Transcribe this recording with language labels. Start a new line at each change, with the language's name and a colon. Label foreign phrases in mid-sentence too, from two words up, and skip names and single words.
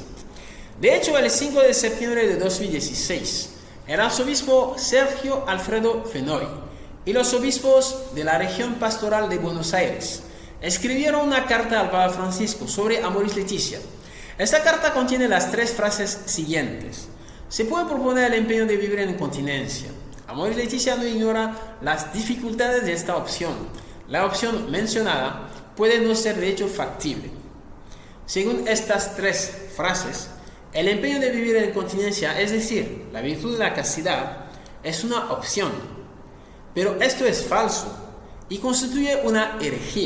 Spanish: De hecho, el 5 de septiembre de 2016, el arzobispo Sergio Alfredo Fenoy y los obispos de la región pastoral de Buenos Aires escribieron una carta al Papa Francisco sobre Amoris Laetitia. Esta carta contiene las 3 frases siguientes. Se puede proponer el empeño de vivir en continencia. Amoris Laetitia no ignora las dificultades de esta opción. La opción mencionada puede no ser de hecho factible. Según estas 3 frases, el empeño de vivir en continencia, es decir, la virtud de la castidad, es una opción. Pero esto es falso y constituye una herejía.